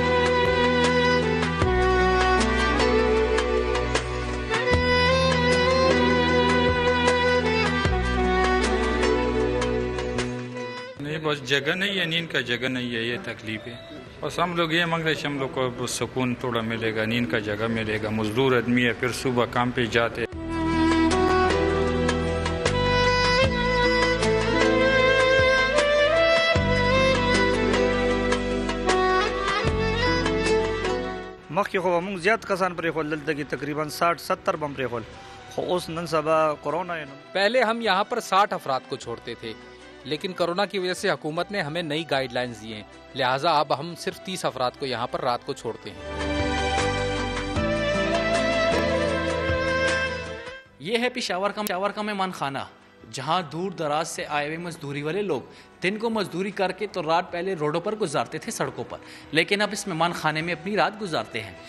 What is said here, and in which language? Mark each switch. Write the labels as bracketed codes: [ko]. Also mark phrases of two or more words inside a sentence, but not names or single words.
[ur] بس جگہ نہیں ہے، نیند کا جگہ نہیں ہے، یہ تکلیف ہے۔ بس ہم لوگ یہ مانگ رہے ہیں ہم لوگ کو سکون تھوڑا ملے گا، نیند کا جگہ ملے گا۔ مزدور آدمی ہے، پھر صبح کام پہ جاتے۔ [ps] مخکې خو موږ زیات کسان پرېښول، دلته کې تقریباً 60-70 بم پرېښول، خو اوس نن سبا کورونا ہے۔ [ur] پہلے ہم یہاں پر 60 افراد کو چھوڑتے تھے، لیکن کورونا کی وجہ سے حکومت نے ہمیں نئی گائیڈ لائنز دی ہیں، لہٰذا اب ہم صرف 30 افراد کو یہاں پر رات کو چھوڑتے ہیں۔ یہ ہے پشاور کا مہمان خانہ، جہاں دور دراز سے آئے ہوئے مزدوری والے لوگ دن کو مزدوری کر کے تو رات پہلے روڈوں پر گزارتے تھے، سڑکوں پر، لیکن اب اس مہمان خانے میں اپنی رات گزارتے ہیں۔